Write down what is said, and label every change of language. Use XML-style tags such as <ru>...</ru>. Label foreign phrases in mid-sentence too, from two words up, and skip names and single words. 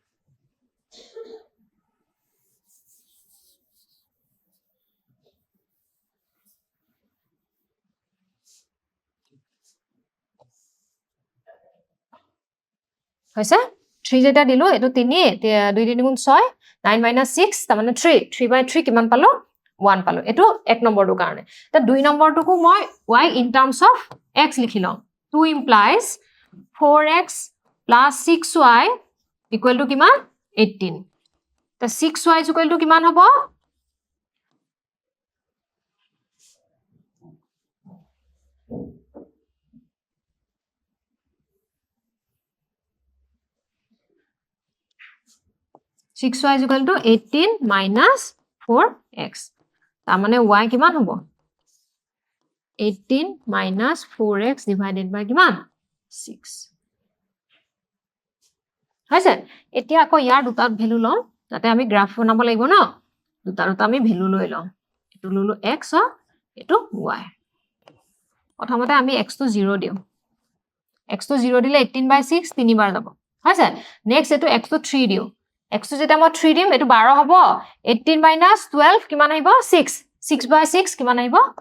<as>হৈছে 3 যেটা দিলো এটো 3 2 3 গুণ 6 9 - 6 তাৰ মানে 3 3/3 কিমান পালো 1 পালো এটো 1 নম্বৰটো কাৰণে তা 2 নম্বৰটোকো মই</as> <en>y in terms of x</en> <as>লিখি লম 2 implies</as> <en>4x plus 6y equal to</en> <as>কিমান 18 তা</as> <en>6y is equal to</en> <as>কিমান হ'ব</as> <en>6y is equal to 18 minus 4x</en> <as>তাৰ মানে y কিমান হ'ব</as> <en>18 minus 4x divided by</en> <as>কিমান 6 হৈছে এতিয়া আকৌ ইয়াৰ দুটা ভ্যালু লম যাতে আমি গ্ৰাফ বনাব লাগিব ন দুটা আমি ভ্যালু লৈ লম এটো ললো x এটো y প্ৰথমতে আমি</as> <en>x to 0</en> <as>দিও</as> <en>x to 0</en> <as>দিলে 18/6 তিনিবাৰ যাব হৈছে নেক্সট এটো</as> <en>x to 3</en> <as>দিও</as> <en>x to</en> <as>যেটা মই 3 দিম এটো 12 হ'ব</as> <en>18 minus 12</en> <as>কিমান আহিব 6 6/6 কিমান আহিব</as>